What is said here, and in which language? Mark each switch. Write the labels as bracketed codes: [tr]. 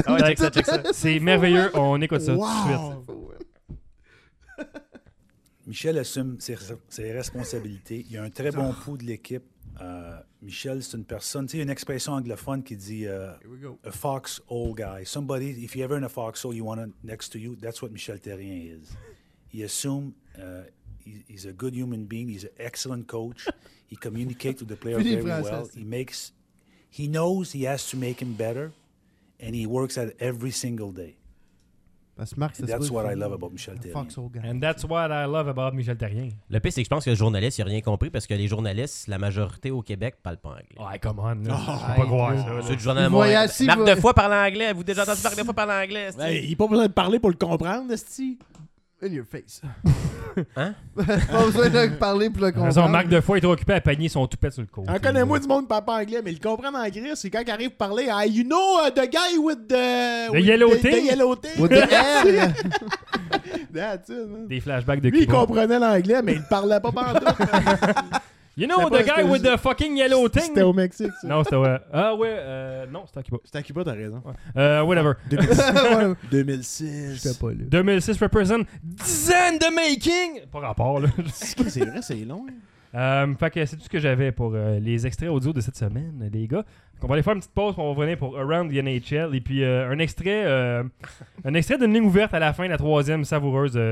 [fr] Continue en anglais. C'est merveilleux, on écoute ça tout de suite. Michel assume ses responsabilités. Il a un très bon pouls de l'équipe. Michel, c'est une personne... Tu sais, il y a une expression anglophone qui dit « [en] a foxhole guy ». Somebody, if you're ever in a foxhole, you want it next to you, that's what Michel Therrien is. He assume he's a good human being. He's an excellent coach. He communicates with the player very well. He knows he has to make him better, and he works at it every single day. That's what I love about Michel Therrien. [fr] Le pire, c'est que je pense que le journaliste, il n'a rien compris parce que les journalistes, la majorité au Québec, ne parlent pas anglais. Ouais, come on. Je ne peux pas croire ça. C'est du journal moyen. Marc Defoy parle anglais. Vous avez déjà entendu Marc Defoy parler anglais? Ben, il n'a pas besoin de parler pour le comprendre, esti. [en] In your face. [fr] Hein? Pas besoin de parler pour le comprendre. Raison, Marc Defoy est trop occupé à panier son toupet sur le côté. On connaît moins du monde qui parle anglais, mais il comprend en gris. C'est quand il arrive à parler. [en] Hey, you know the guy with the. The yellow thing. That's it, man. [fr] Des flashbacks de Cuba. Lui, il comprenait l'anglais, mais il parlait pas partout. [en] You know the guy with the fucking yellow thing? [fr] C'était au Mexique, ça. Non, c'était. Non, c'était à Cuba. C'était à Cuba, t'as raison. [en] Whatever. [fr] 2006. J'étais pas là. 2006 represent 10 ans de making! Pas rapport, là. C'est vrai, c'est long, hein. Fait que c'est tout ce que j'avais pour les extraits audio de cette semaine, les gars. On va aller faire une petite pause, on va revenir pour Around the NHL. Et puis un extrait d'une ligne ouverte à la fin de la troisième savoureuse.